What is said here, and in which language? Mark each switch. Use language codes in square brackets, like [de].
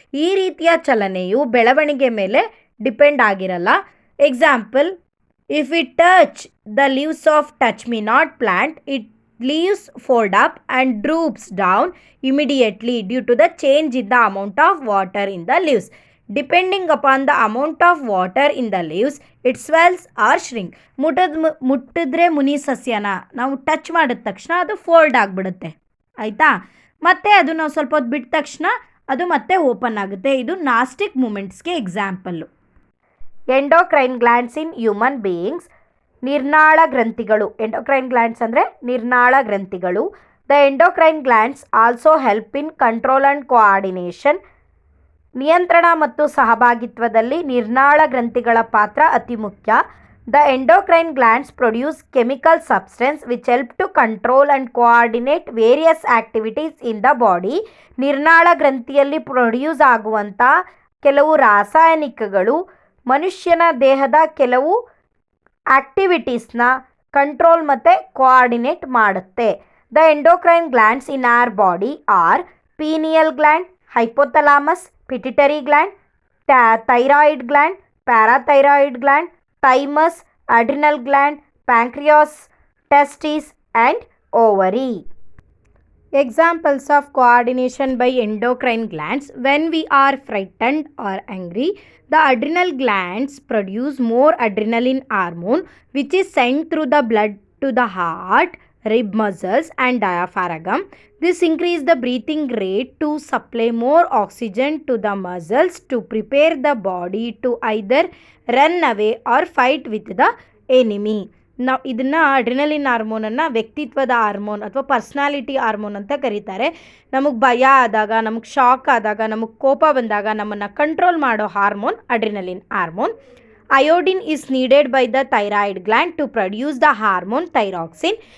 [kn] ಈ ರೀತಿಯ ಚಲನೆಯು ಬೆಳವಣಿಗೆ ಮೇಲೆ ಡಿಪೆಂಡ್ ಆಗಿರಲ್ಲ. [en] Example, if we touch the leaves of touch me not plant, it leaves fold up and droops down immediately due to the change in the amount of water in the leaves. Depending upon the amount of water in the leaves, it swells or shrink. [kn] ಮುಟ್ಟಿದ್ರೆ ಮುನಿ ಸಸ್ಯನ ನಾವು touch ಮಾಡಿದ ತಕ್ಷಣ ಅದು fold ಆಗಿಬಿಡುತ್ತೆ, ಆಯಿತಾ. ಮತ್ತು ಅದು ನಾವು ಸ್ವಲ್ಪ ಹೊತ್ತು ಬಿಟ್ಟ ತಕ್ಷಣ ಅದು ಮತ್ತೆ ಓಪನ್ ಆಗುತ್ತೆ. ಇದು ನಾಸ್ಟಿಕ್ ಮೂಮೆಂಟ್ಸ್ಗೆ example. [en] Endocrine glands in human beings. [kn] ನಿರ್ನಾಳ ಗ್ರಂಥಿಗಳು. Endocrine glands ಅಂದರೆ ನಿರ್ನಾಳ ಗ್ರಂಥಿಗಳು. [en] The endocrine glands also help in control and coordination. [kn] ನಿಯಂತ್ರಣ ಮತ್ತು ಸಹಭಾಗಿತ್ವದಲ್ಲಿ ನಿರ್ನಾಳ ಗ್ರಂಥಿಗಳ ಪಾತ್ರ ಅತಿ ಮುಖ್ಯ. [en] The endocrine glands produce chemical substance which help to control and coordinate various activities in the body. [kn] ನಿರ್ನಾಳ ಗ್ರಂಥಿಯಲ್ಲಿ produce ಆಗುವಂಥ ಕೆಲವು ರಾಸಾಯನಿಕಗಳು ಮನುಷ್ಯನ ದೇಹದ ಕೆಲವು ಆಕ್ಟಿವಿಟೀಸ್ನ ಕಂಟ್ರೋಲ್ ಮತ್ತು ಕೋಆರ್ಡಿನೇಟ್ ಮಾಡುತ್ತೆ. [en] The endocrine glands in our body are pineal gland, hypothalamus, pituitary gland, thyroid gland, parathyroid gland, thymus, adrenal gland, pancreas, testes and ovary. Examples of coordination by endocrine glands. When we are frightened or angry, the adrenal glands produce more adrenaline hormone which is sent through the blood to the heart, rib muscles and diaphragm. This increases the breathing rate to supply more oxygen to the muscles to prepare the body to either run away or fight with the enemy. [kn] ನಾವು ಇದನ್ನು adrenaline ಹಾರ್ಮೋನನ್ನು ವ್ಯಕ್ತಿತ್ವದ hormone ಅಥವಾ personality hormone ಅಂತ ಕರೀತಾರೆ. ನಮಗೆ ಭಯ ಆದಾಗ, ನಮಗೆ ಶಾಕ್ ಆದಾಗ, ನಮಗೆ ಕೋಪ ಬಂದಾಗ ನಮ್ಮನ್ನು ಕಂಟ್ರೋಲ್ ಮಾಡೋ hormone adrenaline hormone. [en] Iodine is needed by the thyroid gland to produce the hormone thyroxine.